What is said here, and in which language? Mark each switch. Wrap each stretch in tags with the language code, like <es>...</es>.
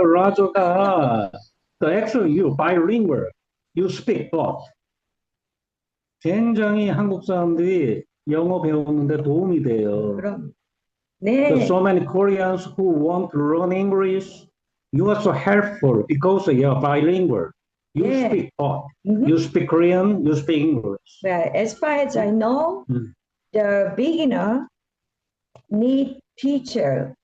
<en>Rajo가, actually you bilingual, you speak both.</en> <ko>굉장히 한국 사람들이 영어 배우는데 도움이 돼요. 그럼. 네.</ko> <en>So many Koreans who want to learn English, you are so helpful because you are bilingual. You Yeah. speak both. You speak Korean, you speak English. Well, as far as I know, the beginner need teacher</en>